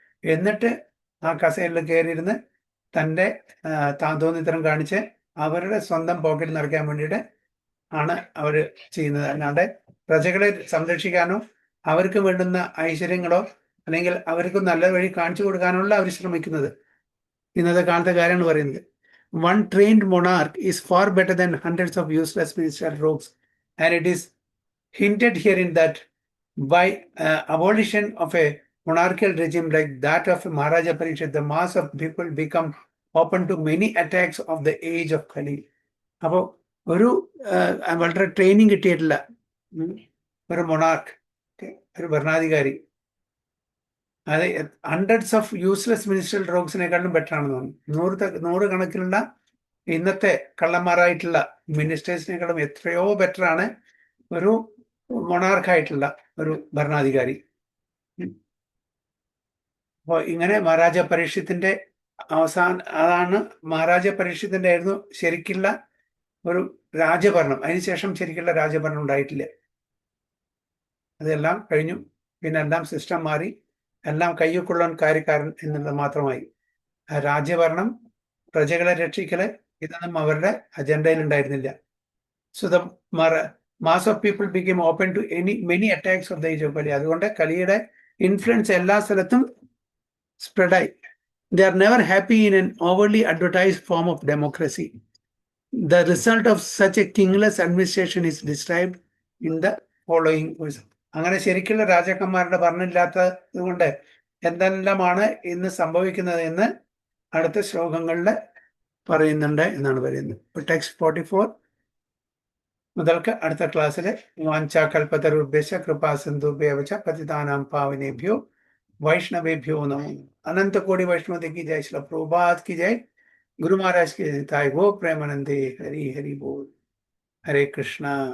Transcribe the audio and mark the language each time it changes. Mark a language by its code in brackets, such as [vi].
[ml] എന്നിട്ട് ആ കസേരയിൽ കയറിയിരുന്ന് തൻ്റെ തോന്നിത്തരം കാണിച്ച് അവരുടെ സ്വന്തം പോക്കറ്റ് നിറയ്ക്കാൻ വേണ്ടിയിട്ട് ആണ് അവർ ചെയ്യുന്നത്. അല്ലാണ്ട് പ്രജകളെ സംരക്ഷിക്കാനോ അവർക്ക് വേണ്ടുന്ന ഐശ്വര്യങ്ങളോ അല്ലെങ്കിൽ അവർക്ക് നല്ല വഴി കാണിച്ചു കൊടുക്കാനുള്ള അവർ ശ്രമിക്കുന്നത്. ഇന്നത്തെ കാലത്തെ കാര്യമാണ് പറയുന്നത്. [en] One trained monarch is far better than hundreds of useless ministerial rogues, and it is hinted herein that by abolition of a monarchical regime like that of Maharaja Parikshit, the mass of people become open to many attacks of the age of Kali. [ml] അപ്പോൾ ഒരു വളരെ training കിട്ടിയിട്ടില്ല ഒരു monarch, ഒരു ഭരണാധികാരി, അത് [en] hundreds of useless minister റോഗ്സിനെക്കാളും [ml] better ആണെന്ന് തോന്നുന്നു. 100 കണക്കിലുള്ള ഇന്നത്തെ കള്ളന്മാരായിട്ടുള്ള മിനിസ്റ്റേഴ്സിനെക്കാളും എത്രയോ ബെറ്റർ ആണ് ഒരു മൊണാർക്കായിട്ടുള്ള ഒരു ഭരണാധികാരി. അപ്പോൾ ഇങ്ങനെ മഹാരാജ പരീക്ഷത്തിന്റെ അതാണ് മഹാരാജ പരീക്ഷത്തിന്റെ ആയിരുന്നു ശരിക്കുള്ള ഒരു രാജഭരണം. അതിനുശേഷം ശരിക്കുള്ള രാജഭരണം ഉണ്ടായിട്ടില്ല. അതെല്ലാം കഴിഞ്ഞു. പിന്നെ എല്ലാം സിസ്റ്റം മാറി, എല്ലാം കയ്യൊക്കൊള്ളാൻ കാര്യക്കാരൻ എന്നുള്ളത് മാത്രമായി. രാജ്യഭരണം, പ്രജകളെ രക്ഷിക്കല്, ഇതൊന്നും അവരുടെ അജണ്ടയിൽ ഉണ്ടായിരുന്നില്ല. [en] So the mass of people become open to many attacks of the age of Kali. [ml] അതുകൊണ്ട് കലിയുടെ ഇൻഫ്ലുവൻസ് എല്ലാ സ്ഥലത്തും സ്പ്രെഡായി. [en] They are never happy in an overly advertised form of democracy. The result of such a kingless administration is described in the following words. [ml] അങ്ങനെ ശരിക്കുള്ള രാജാക്കന്മാരുടെ ഭരണമില്ലാത്തത് കൊണ്ട് എന്തെല്ലാമാണ് ഇന്ന് സംഭവിക്കുന്നത് എന്ന് അടുത്ത ശ്ലോകങ്ങളിൽ പറയുന്നുണ്ട് എന്നാണ് പറയുന്നത്. ഇപ്പൊ ടെക്സ്റ്റ് 44 മുതൽക്ക് അടുത്ത ക്ലാസ്സിൽ [sa] വാഞ്ചാകൽപതരുഭ്യശ്ച കൃപാസിന്ധുഭ്യവച പതിതാനാം പാവനേഭ്യോ वैष्णवेभ्यो नमो। [hi] अनंत कोटि वैष्णव की जय। श्रील प्रभुपाद की जय। गुरु महाराज की जय। गो प्रेमानंदे। हरि हरि बोल। हरे कृष्णा।